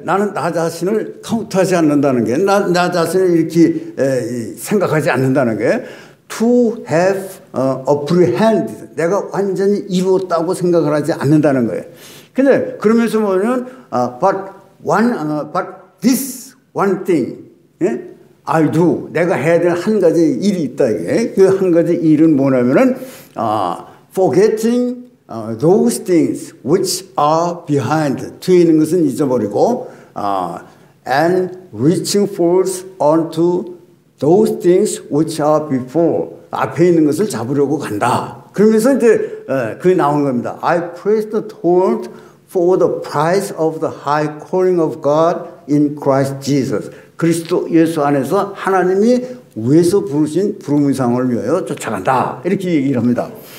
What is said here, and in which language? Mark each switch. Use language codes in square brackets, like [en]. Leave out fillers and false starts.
[ko] 나는 나 자신을 카운트하지 않는다는 게, 나 자신을 이렇게 생각하지 않는다는 게, [en] to have apprehended. [ko] 내가 완전히 이루었다고 생각을 하지 않는다는 거예요. 근데 그러면서 뭐냐면, [en] but this one thing, [ko] 예? [en] I do. [ko] 내가 해야 될 한 가지 일이 있다. 이게. 그 한 가지 일은 뭐냐면은, [en] forgetting those things which are behind. [ko] 뒤에 있는 것은 잊어버리고, [en] and reaching forth onto those things which are before. [ko] 앞에 있는 것을 잡으려고 간다. 그러면서 이제, 그게 나온 겁니다. [en] I press toward for the prize of the high calling of God in Christ Jesus. [ko] 그리스도 예수 안에서 하나님이 위에서 부르신 부름의 상을 위하여 쫓아간다. 이렇게 얘기를 합니다.